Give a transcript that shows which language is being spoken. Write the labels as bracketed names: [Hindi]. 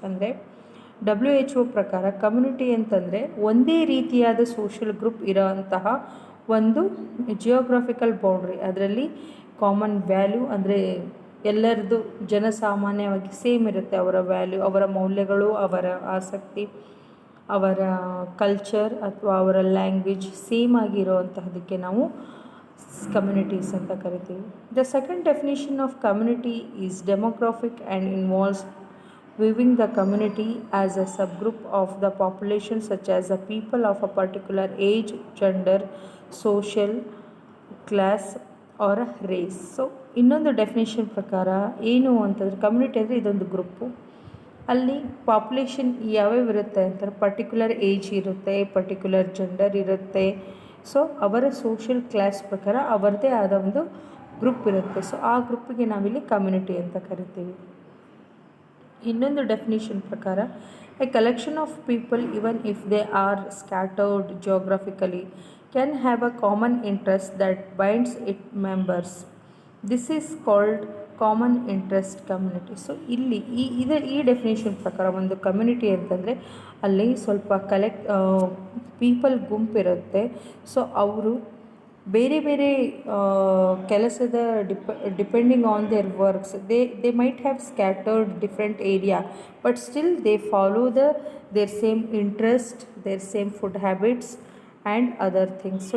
[Kannada] ಅಂದರೆ WHO ಪ್ರಕಾರ community ಅಂತಂದರೆ ಒಂದೇ ರೀತಿಯಾದ ಸೋಷಿಯಲ್ ಗ್ರೂಪ್ ಇರೋಂತಹ ಒಂದು ಜಿಯೋಗ್ರಾಫಿಕಲ್ ಬೌಂಡ್ರಿ, ಅದರಲ್ಲಿ ಕಾಮನ್ ವ್ಯಾಲ್ಯೂ ಅಂದರೆ ಎಲ್ಲರದ್ದು ಜನಸಾಮಾನ್ಯವಾಗಿ ಸೇಮ್ ಇರುತ್ತೆ. ಅವರ ವ್ಯಾಲ್ಯೂ, ಅವರ ಮೌಲ್ಯಗಳು, ಅವರ ಆಸಕ್ತಿ, ಅವರ ಕಲ್ಚರ್ ಅಥವಾ ಅವರ ಲ್ಯಾಂಗ್ವೇಜ್ ಸೇಮ್ ಆಗಿರೋವಂತಹದಕ್ಕೆ ನಾವು ಕಮ್ಯುನಿಟೀಸ್ ಅಂತ ಕರಿತೀವಿ. [English] The second definition of community is demographic and involves viewing the community as a subgroup of the population such as the people of a particular age, gender, social class or race. [Kannada] So ಇನ್ನೊಂದು definition ಪ್ರಕಾರ ಏನು ಅಂತಂದರೆ community ಅಂದರೆ ಇದೊಂದು group, ಅಲ್ಲಿ population ಯಾವ್ಯಾವ ಇರುತ್ತೆ ಅಂತಾರೆ, ಪರ್ಟಿಕ್ಯುಲರ್ ಏಜ್ ಇರುತ್ತೆ, ಪರ್ಟಿಕ್ಯುಲರ್ ಜೆಂಡರ್ ಇರುತ್ತೆ. ಸೊ ಅವರ ಸೋಷಿಯಲ್ ಕ್ಲಾಸ್ ಪ್ರಕಾರ ಅವರದೇ ಆದ ಒಂದು ಗ್ರೂಪ್ ಇರುತ್ತೆ. ಸೊ ಆ ಗ್ರೂಪಿಗೆ ನಾವಿಲ್ಲಿ ಕಮ್ಯುನಿಟಿ ಅಂತ ಕರಿತೀವಿ. ಇನ್ನೊಂದು ಡೆಫಿನೇಷನ್ ಪ್ರಕಾರ [English] A collection of people, even if they are scattered geographically, can have a common interest that binds its members. This is called [Kannada] common interest community. So ಇಲ್ಲಿ ಈ ಡೆಫಿನೇಷನ್ ಪ್ರಕಾರ ಒಂದು ಕಮ್ಯುನಿಟಿ ಅಂತಂದರೆ ಅಲ್ಲಿ ಸ್ವಲ್ಪ ಪೀಪಲ್ ಗುಂಪಿರುತ್ತೆ. [English] so [Kannada] ಅವರು ಬೇರೆ ಬೇರೆ ಕೆಲಸದ [English] Depending on their works they might have scattered different area, but still they follow their same interest, their same food habits and other things.